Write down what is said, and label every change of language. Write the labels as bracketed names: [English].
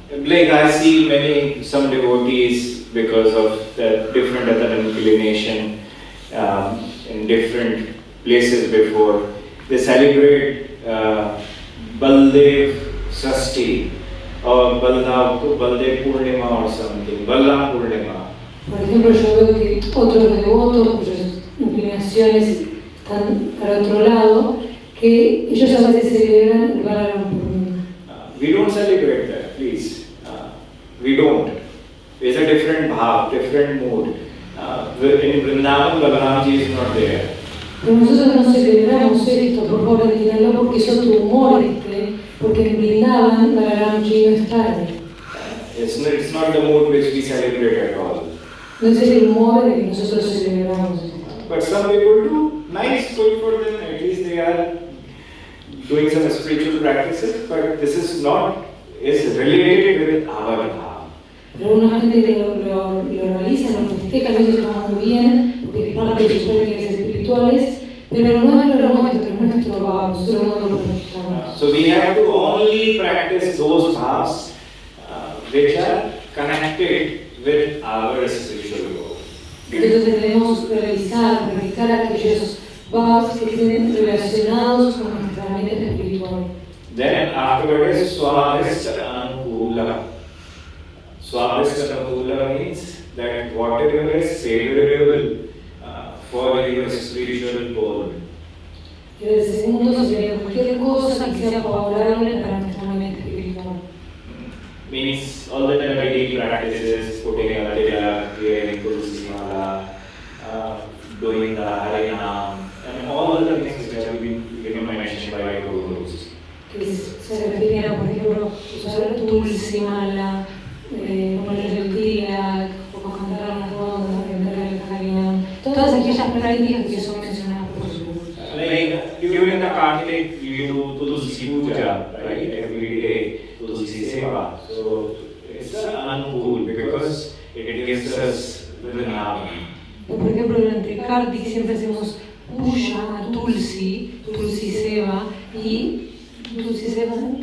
[English] Like I see some devotees, because of the different other inclination in different places before, they celebrate Baldev Sasti or Baldev Purnima or something, Balram Purnima. [Spanish] Por ejemplo, yo veo que otros devotos cuyas inclinaciones están para otro lado, que ellos a veces celebran el Balaram Purnima. [English] We don't celebrate that, please. We don't. It's a different bhav, different mood. In Vrindavan, Balaramji is not there. [Spanish] Pero nosotros no celebramos esto, por favor entiéndalo, porque es otro humor porque en Vrindavan Balaramji no está ahí. [English] It's not the mood which we celebrate at all. [Spanish] No es el humor que nosotros celebramos. [English] But some people do. Nice, good for them. At least they are doing some spiritual practices. But this is related with our bhav. [Spanish] Pero una gente que lo realiza, lo festeja, eso está muy bien, porque es parte de sus prácticas espirituales, pero no es lo nuestro bhava, nosotros no lo practicamos. [English] So we have to only practice those bhavs which are connected with our spiritual goal. [Spanish] Entonces debemos practicar aquellos bhavs que estén relacionados con nuestra mente espiritual. [English] Then afterwards, swavist anukula. Swavist anukula means that whatever is favorable for your spiritual goal. [Spanish] Y el segundo sería cualquier cosa que sea favorable para nuestra mente espiritual. [English] Means all the daily practices, putting a tilak, wearing tulsi mala, doing the harinam, and all other things which have been mentioned by Gurus. [Spanish] Que se refiere a, por ejemplo, usar tulsi mala, poner el tilak, o cantar las rondas, cantar el harinam, todas aquellas prácticas que son mencionadas por los Gurus. [English] Like during the Kartik, you do tulsi puja, right? Every day, tulsi seva. So it's uncool because it gives us Vrindavan. [Spanish] Por ejemplo, durante el Kartik siempre hacemos puja a Tulsi, Tulsi Seva y Tulsi Seva,